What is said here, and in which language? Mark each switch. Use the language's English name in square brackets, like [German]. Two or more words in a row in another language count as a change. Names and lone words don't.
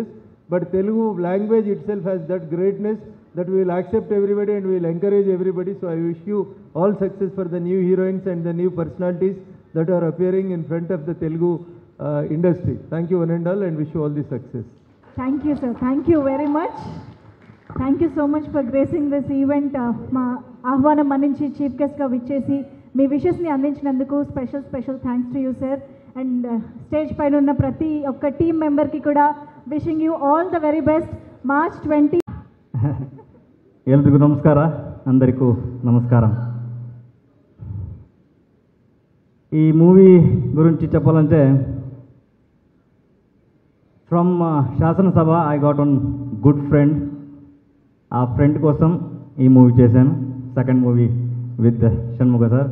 [English] But Telugu language itself has that greatness that we will accept everybody and we will encourage everybody. So I wish you all success for the new heroines and the new personalities that are appearing in front of the Telugu industry. Thank you one and all and wish you all the success. Thank you, sir. Thank you very much. thank you so much for gracing this event. [Telugu] మా ఆహ్వానం మన్నించి [English] chief guestగా [Telugu] విచ్చేసి మీ విషెస్ని అందించినందుకు [English] special thanks to you sir. and stage [Telugu] పైన ఉన్న ప్రతి ఒక్క [English] team memberకి కూడా wishing you all the very best. March 20. [Kannada] ಎಲ್ರಿಗೂ ನಮಸ್ಕಾರ, [Telugu] అందరికీ నమస్కారం. ఈ మూవీ గురించి చెప్పాలంటే [English] from Sasanasabha I got one good friend. [Telugu] ఆ ఫ్రెండ్ కోసం ఈ మూవీ చేశాను, [English] second movie with Shanmukha sir.